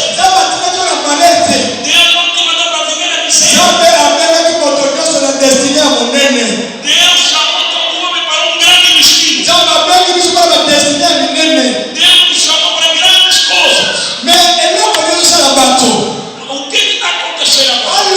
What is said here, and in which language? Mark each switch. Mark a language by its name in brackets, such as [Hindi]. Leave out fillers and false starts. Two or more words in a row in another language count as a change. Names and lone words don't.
[Lingala] nzambe atindaki yo na malere te. [Portuguese] Deus não te mandou para viver a miséria. [Lingala] nzambe amemaki moto nyonso na destine ya monene. [Portuguese] Deus chamou todo homem para um grande destino. [Lingala] nzambe abengi biso mpona badestine ya minene. [Portuguese] Deus nos chamou para grandes coisas. [Lingala] me eloko nyonso osala bato [Portuguese] O que está acontecendo agora?